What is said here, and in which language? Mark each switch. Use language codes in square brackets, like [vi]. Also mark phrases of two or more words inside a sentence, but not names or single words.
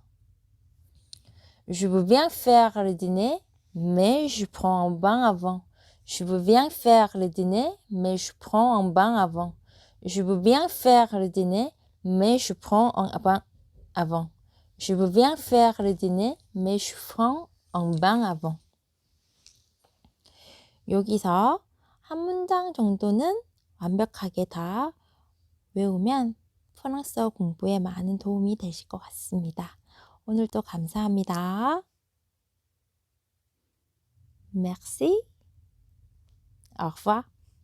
[fr] Je veux bien faire le dîner, mais je prends un bain avant. Je veux bien faire le dîner, mais je prends un bain avant. Je veux bien faire le dîner, mais je prends un bain avant. Je veux bien faire le dîner, mais je prends un bain avant. [ko] 여기서 한 문장 정도는 완벽하게 다 외우면 프랑스어 공부에 많은 도움이 되실 것 같습니다. 오늘도 감사합니다. [fr] Merci. Au revoir.